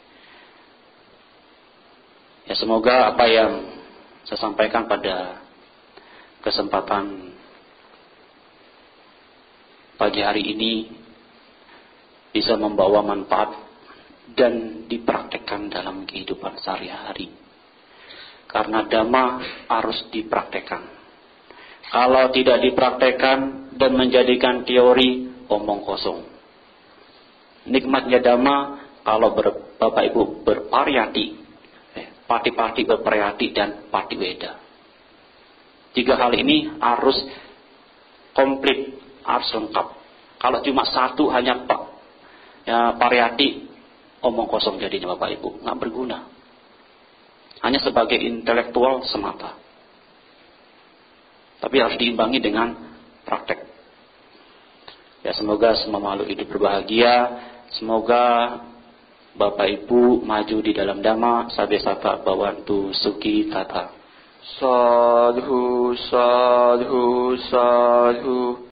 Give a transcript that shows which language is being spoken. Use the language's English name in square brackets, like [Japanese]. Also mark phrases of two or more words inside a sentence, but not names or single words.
[Indonesian] Ya, semoga apa yang saya sampaikan pada kesempatan pagi hari ini bisa membawa manfaat dan dipraktekkan dalam kehidupan sehari-hari. Karena dhamma harus dipraktekkan. Kalau tidak dipraktekkan dan menjadikan teori, omong kosong. Nikmatnya dhamma kalau Bapak Ibu berpariyati, pati-pati berpariyati dan patiweda. 3 hal ini harus komplit, harus lengkap. Kalau cuma satu hanya pariyati, omong kosong jadinya Bapak Ibu, nggak berguna. Hanya sebagai intelektual semata. Tapi harus diimbangi dengan praktek. Ya, semoga semua makhluk hidup berbahagia. Semoga Bapak Ibu maju di dalam dhamma, [Pali] sabe sapa bawantu suki tata. Sadhu, sadhu, sadhu.